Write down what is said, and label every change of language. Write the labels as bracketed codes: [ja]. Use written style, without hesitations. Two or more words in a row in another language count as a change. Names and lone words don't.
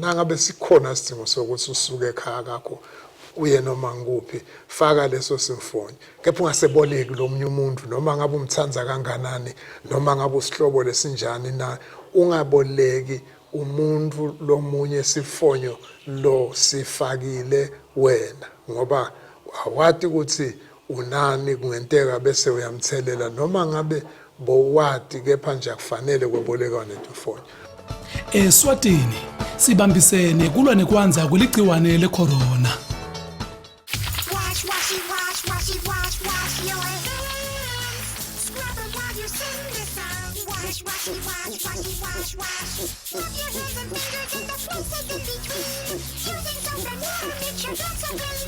[ss] nangabe sikhona isidingo sokuthi usuke ekhaya kakho uye noma nguphi faka leso simfonyo kepha ungaseboleki lomunye umuntu noma ngabe umthanza kanganani noma ngabe usihlobo lesinjani na ungaboleki umuntu lomunye sifonyo lo sifakile wena ngoba awati ukuthi unani kungenteka bese uyamthelela noma ngabe bowati kepha nje akufanele kweboleka netimfonyo. Eswatini sibambisene kulwa nekwanza kuligciwane lecorona. [en] Wash your hands. Scrub them while you sing this song. Wash. Move your hands and fingers in the places in between. Using soap and water makes your hands so clean.